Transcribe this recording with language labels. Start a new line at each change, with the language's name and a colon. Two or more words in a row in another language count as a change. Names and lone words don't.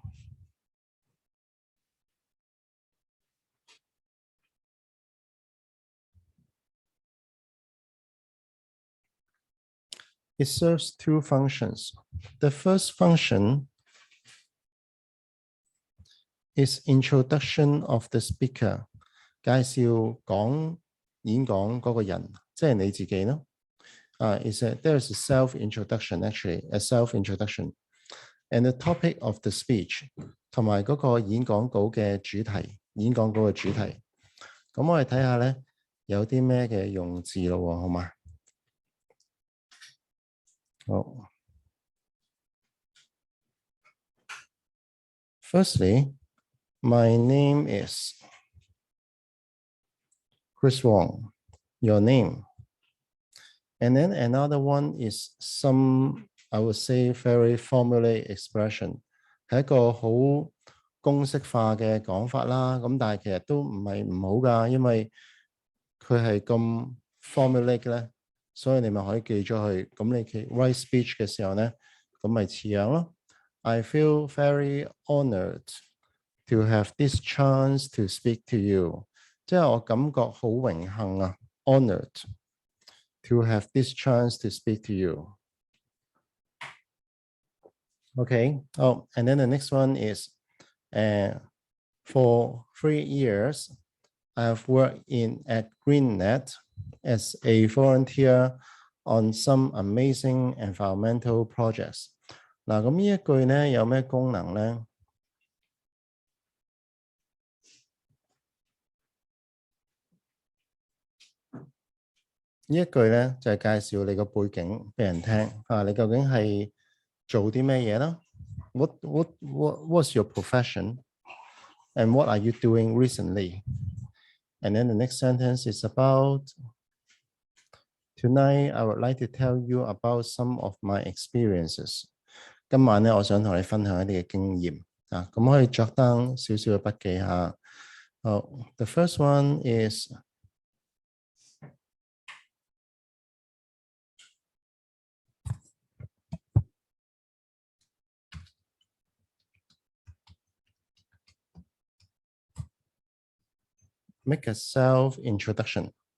English: It serves two functions. The first function is introduction of the speaker.
Cantonese: 介紹演講嗰個人，即係你自己咯。
English: There's a self-introduction actually, a self-introduction, and the topic of the speech
Cantonese: 同埋嗰個演講稿嘅主題，演講稿嘅主題。咁我哋睇下咧，有啲咩嘅用字咯，好嘛？
English: 好。Firstly, my name is Chris Wong. Your name. And then another one is some, I would say, very formulaic expression.
Cantonese: 係一個好公式化嘅講法啦。咁但係其實都唔係唔好㗎，因為佢係咁 formulaic 咧，所以你咪可以記咗佢。咁你
English: write speech
Cantonese: 嘅時候咧，咁咪似樣咯。
English: I feel very honoured to have this chance to speak to you.
Cantonese: 即係我感覺好榮幸啊
English: ，honoured to have this chance to speak to you. Okay. Oh, and then the next one is, for 3 years, I've worked at GreenNet as a volunteer on some amazing environmental projects.
Cantonese: 嗱，咁呢一句咧有咩功能咧？呢一句咧就係介紹你個背景俾人聽啊！你究竟係做啲咩嘢啦 ？
English: What's your profession? And what are you doing recently? And then the next sentence is about tonight. I would like to tell you about some of my experiences.
Cantonese: 今晚咧，我想同你分享一啲嘅經驗啊，咁可以作單少少嘅筆記下。
English: The first one is make a self-introduction.